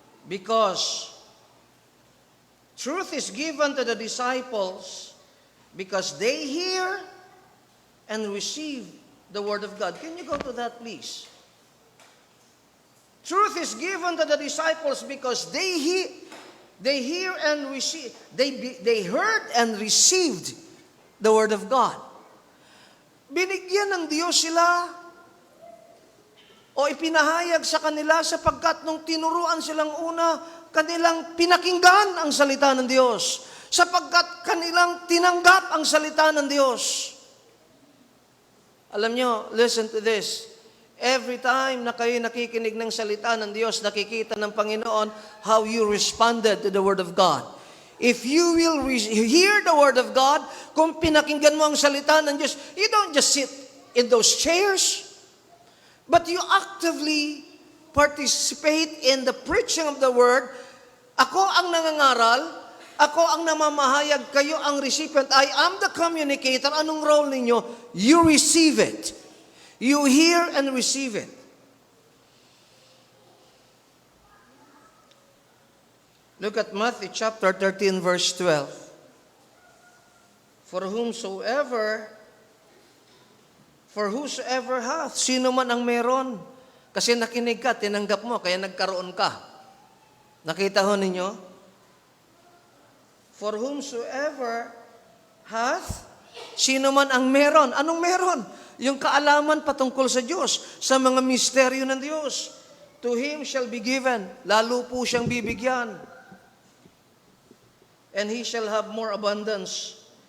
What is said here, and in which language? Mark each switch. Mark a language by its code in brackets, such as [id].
[en] Because truth is given to the disciples because they hear and receive the Word of God. Can you go to that, please? Truth is given to the disciples because they hear and receive. They heard and received the Word of God. [tl] Binigyan ng Diyos sila o ipinahayag sa kanila sapagkat nung tinuruan silang una, kanilang pinakinggan ang salita ng Diyos. Sapagkat kanilang tinanggap ang salita ng Diyos. Alam nyo, [en] listen to this. Every time [tl] na kayo nakikinig ng salita ng Diyos, nakikita ng Panginoon [en] how you responded to the Word of God. If you will hear the Word of God, [tl] kung pinakinggan mo ang salita ng Diyos, [en] you don't just sit in those chairs, but you actively participate in the preaching of the Word. [tl] Ako ang nangangaral, ako ang namamahayag, kayo ang recipient. [en] I am the communicator. [tl] Anong role ninyo? [en] You receive it. You hear and receive it. Look at Matthew chapter 13, verse 12. For whosoever hath, [tl] sino man ang meron. Kasi nakinig ka, tinanggap mo, kaya nagkaroon ka. Nakita ho ninyo? [en] For whomsoever hath, [tl] sino man ang meron. Anong meron? Yung kaalaman patungkol sa Diyos, sa mga misteryo ng Diyos. [en] To him shall be given. [tl] Lalo po siyang bibigyan. [en] And he shall have more abundance.